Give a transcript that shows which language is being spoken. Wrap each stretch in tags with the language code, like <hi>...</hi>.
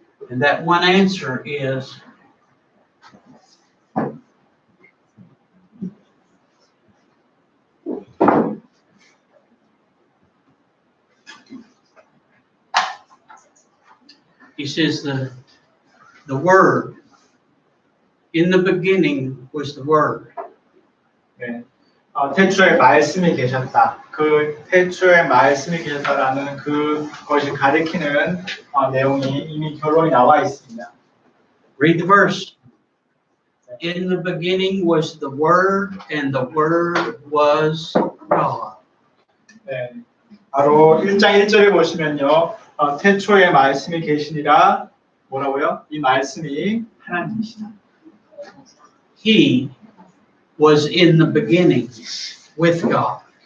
<en>And that one answer is he says the Word. In the beginning was the Word.</en> <ko>네, 태초에 말씀이 계셨다. 그 태초에 말씀이 계셨다라는 그것이 가리키는 내용이 이미 결론이 나와 있습니다.</ko> <en>Read the verse. In the beginning was the Word, and the Word was God.</en> <ko>네, 바로 1장 1절에 보시면요. 태초에 말씀이 계시니라 뭐라고요? 이 말씀이 하나님이시다.</ko> <en>He was in the beginning with God.</en>